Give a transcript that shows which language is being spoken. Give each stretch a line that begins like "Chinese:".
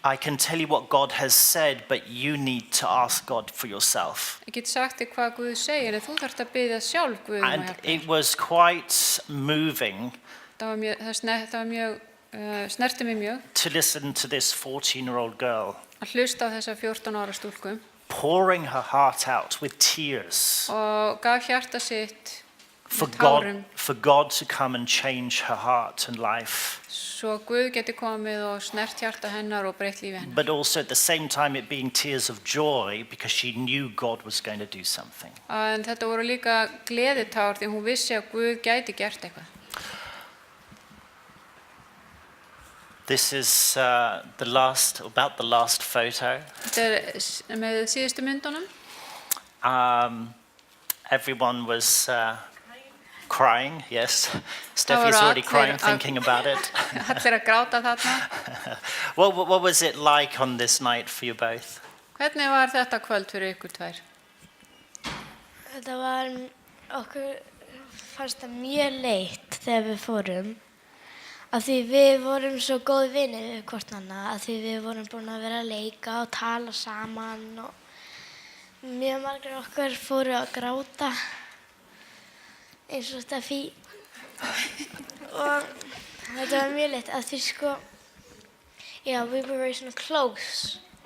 English: I can tell you what God has said, but you need to ask God for yourself.
Icelandic: Ég get sagt þér hvað Guð segir, en þú þarft að biðja sjálf Guð að
English: And
Icelandic: hjálpa.
English: it was quite moving
Icelandic: Það var mjög, snerti mig mjög
English: to listen to this 14-year-old girl
Icelandic: að hlusta á þessa 14 ára stúlku
English: pouring her heart out with tears
Icelandic: og gaf hjarta sitt
English: for
Icelandic: með tárum
English: God to come and change her heart and life.
Icelandic: svo Guð geti komið og snert hjarta hennar og breytt lífi hennar.
English: But also at the same time it being tears of joy because she knew God was going to do something.
Icelandic: En þetta voru líka gleðitár því hún vissi að Guð gæti gert eitthvað.
English: This is about the last photo.
Icelandic: Þetta með síðustu myndunum.
English: Everyone was crying, yes. Steffi's already crying thinking about it.
Icelandic: Allir að gráta þarna.
English: What was it like on this night for you both?
Icelandic: Hvernig var þetta kvöld fyrir ykkur tvær? Þetta var, okkur fannst það mjög leitt þegar við fórum. Af því við vorum svo góð vinir við hvort annað, af því við vorum búin að vera að leika og tala saman og mjög margir okkar fóru að gráta eins og Steffi og þetta var mjög leitt af því sko, já,
English: we were very
Icelandic: svona close.